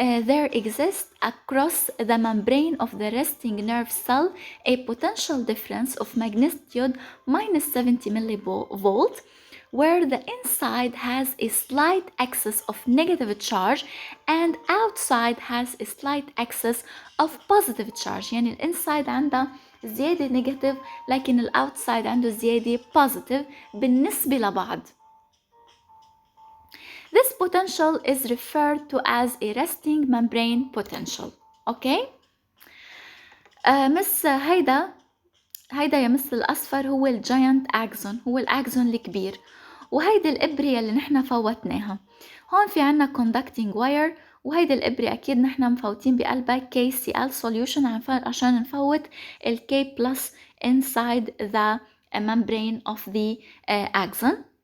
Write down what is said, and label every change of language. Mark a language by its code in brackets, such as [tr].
[en] There exists across the membrane of the resting nerve cell a potential difference of magnitude -70 millivolt, where the inside has a slight excess of negative charge and outside has a slight excess of positive charge. [ar] يعني الانسايد عندها زيادة نيجاتيف لكن الاوتسايد عنده زيادة positive بالنسبة لبعض. [en] This potential is referred to as a resting membrane potential. Okay? [ar] مس هيدا يا مس الأصفر هو الجاينت أكسون، هو الأكسون الكبير، وهيدي الإبرة اللي نحن فوتناها. هون في عنا [en] conducting wire، [ar] وهيدي الإبرة أكيد نحن مفوتين بقلبها KCl solution عشان نفوت ال K+ [en] inside the membrane of the axon.